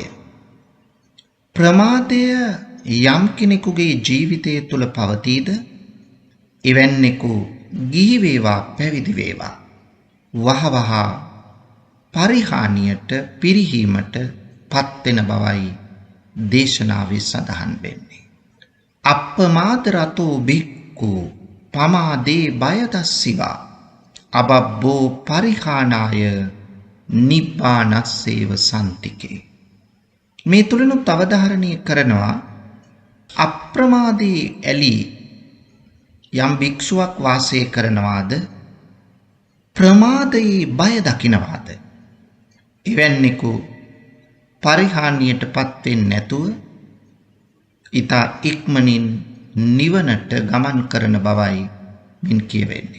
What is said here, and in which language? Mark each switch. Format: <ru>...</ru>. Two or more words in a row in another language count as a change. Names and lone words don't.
<si>ප්‍රමාදය යම් කෙනෙකුගේ ජීවිතය තුළ පවතීද එවැන්නෙකු ගිහි වේවා පැවිදි වේවා වහවහ පරිහානියට පිරිහීමට පත්වෙන බවයි දේශනාවේ සඳහන් වෙන්නේ.</si> <pi>අප්පමාද රතෝ බික්ඛු පමාදේ බයදස්සිවා අබබ්බෝ පරිහානාය නිබ්බානස්සේව සන්තිකේ.</pi> <si>මේ තුලිනුත් අවධාරණය කරනවා අප්‍රමාදී ඇලී යම් භික්ෂුවක් වාසය කරනවාද ප්‍රමාදයේ බය දකිනවාද එවැන්නෙකු පරිහානියටපත් වෙන්නේ නැතුව ඊතා ඉක්මනින් නිවනට ගමන් කරන බවයි මින් කියවෙන්නේ.</si>